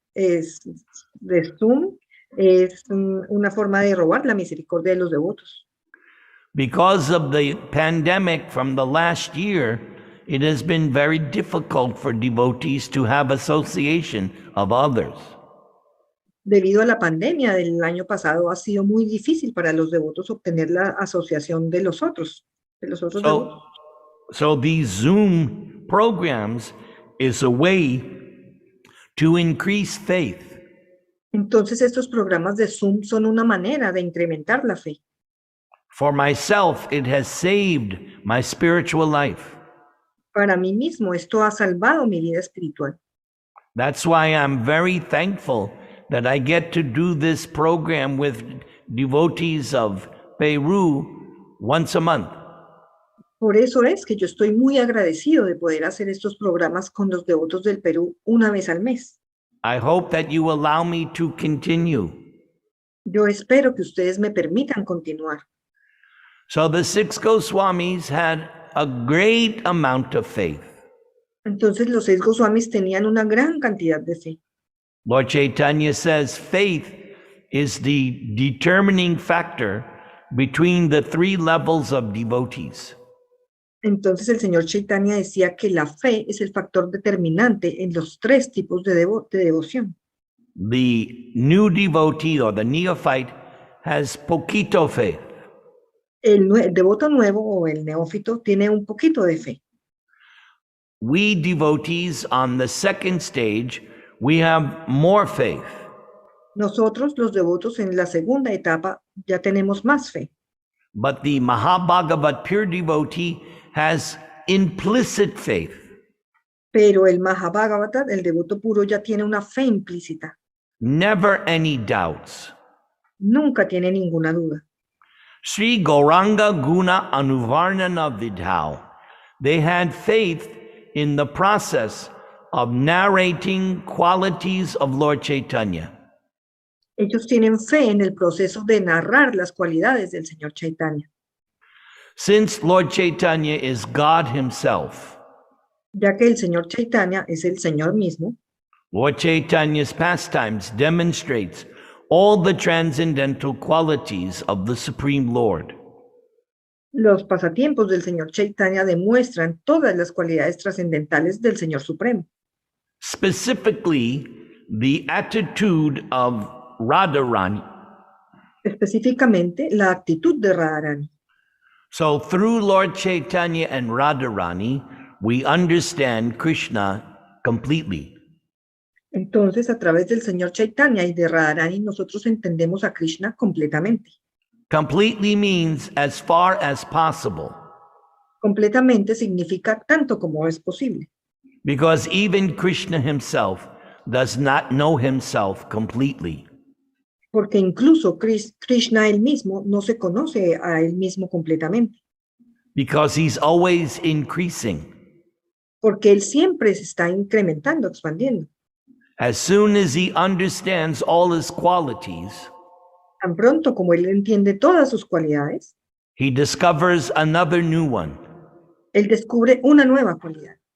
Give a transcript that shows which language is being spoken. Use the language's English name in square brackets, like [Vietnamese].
[Spanish] de Zoom es una forma de robar la misericordia de los devotos. [English] Because of the pandemic from the last year, it has been very difficult for devotees to have association of others. [Spanish] Debido a la pandemia del año pasado, ha sido muy difícil para los devotos obtener la asociación de los otros devotos. [English] So these Zoom programs is a way to increase faith. [Spanish] Entonces, estos programas de Zoom son una manera de incrementar la fe. [English] For myself, it has saved my spiritual life. [Spanish] Para mí mismo, esto ha salvado mi vida espiritual. [English] That's why I'm very thankful that I get to do this program with devotees of Peru once a month. [Spanish] Por eso es que yo estoy muy agradecido de poder hacer estos programas con los devotos del Perú una vez al mes. [English] I hope that you allow me to continue. [Spanish] Yo espero que ustedes me permitan continuar. [English] So the 6 Goswamis had a great amount of faith. [Spanish] Entonces los 6 Goswamis tenían una gran cantidad de fe. [English] Lord Chaitanya says faith is the determining factor between the 3 levels of devotees. [Spanish] Entonces el señor Chaitanya decía que la fe es el factor determinante en los 3 tipos de devoción. [English] The new devotee or the neophyte has poquito faith. [Spanish] El devoto nuevo o el neófito tiene un poquito de fe. [English] We devotees on the 2nd stage, we have more faith. [Spanish] Nosotros, los devotos en la segunda etapa, ya tenemos más fe. [English] But the Mahabhagavat pure devotee has implicit faith. [Spanish] Pero el Mahabhagavata, el devoto puro, ya tiene una fe implícita. [English] Never any doubts. [Spanish] Nunca tiene ninguna duda. [Sanskrit] Sri Gauranga Guna Anuvarnana Vidhau. [English] They had faith in the process of narrating qualities of Lord Chaitanya. [Spanish] Ellos tienen fe en el proceso de narrar las cualidades del señor Chaitanya. [English] Since Lord Chaitanya is God himself, [Spanish] Ya que el señor Chaitanya es el Señor mismo, [English] Lord Chaitanya's pastimes demonstrates all the transcendental qualities of the Supreme Lord. [Spanish] los pasatiempos del señor Chaitanya demuestran todas las cualidades trascendentales del Señor Supremo. [English] Specifically, the attitude of Radharani. [Spanish] Específicamente, la actitud de Radharani. [English] So through Lord Chaitanya and Radharani, we understand Krishna completely. [Spanish] Entonces, a través del señor Chaitanya y de Radharani, nosotros entendemos a Krishna completamente. [English] Completely means as far as possible, [Spanish] Completamente significa tanto como es posible. [English] because even Krishna himself does not know himself completely. [Spanish] Porque incluso Krishna él mismo no se conoce a él mismo completamente. [English] Because he's always increasing. [Spanish] Porque él siempre se está incrementando, expandiendo. [English] As soon as he understands all his qualities, [Spanish] Tan pronto como él entiende todas sus cualidades, [English] he discovers another new one. [Spanish] él descubre una nueva cualidad.